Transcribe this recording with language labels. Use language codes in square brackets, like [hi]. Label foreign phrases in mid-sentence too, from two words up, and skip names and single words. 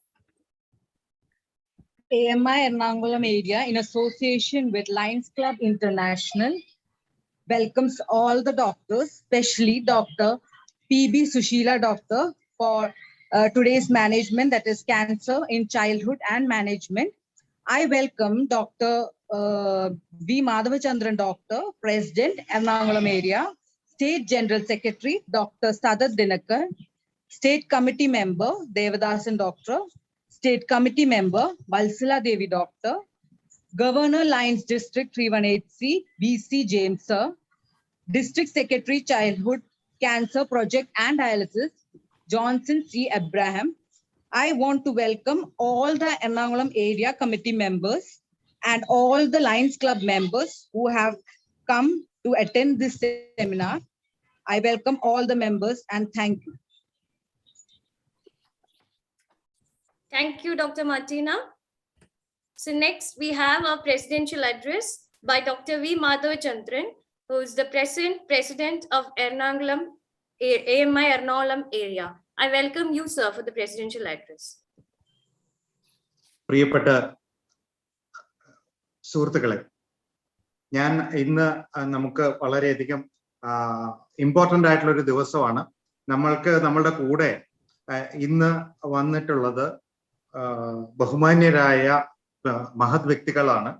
[en] AMI Ernakulam Area, in association with Lions Club International, welcomes all the doctors, especially Dr. P.B Suseela doctor, for today's management, that is cancer in childhood and management. I welcome Dr. V. Madhavachandran doctor, President Ernakulam Area, State General Secretary Dr. Sadat Dinakar, State Committee Member Devadasan Doctor, State Committee Member Valsala Devi Doctor, Governor Lions District 318C VC James Sir, District Secretary Childhood Cancer Project and Dialysis Johnson C. Abraham. I want to welcome all the Ernakulam Area Committee members and all the Lions Club members who have come to attend this seminar. I welcome all the members and thank you. Thank you, Dr. Martina. So next we have our presidential address by Dr. V. Madhavachandran, who is the President of Ernakulam, AMI Ernakulam Area. I welcome you, sir, for the presidential address. [ml] പ്രിയപ്പെട്ട സുഹൃത്തുക്കളെ, ഞാൻ ഇന്ന് നമുക്ക് വളരെയധികം ഇമ്പോർട്ടൻ്റ് ആയിട്ടുള്ള ഒരു ദിവസമാണ്. നമ്മളുടെ കൂടെ ഇന്ന് വന്നിട്ടുള്ളത് ബഹുമാന്യരായ മഹത് വ്യക്തികളാണ്.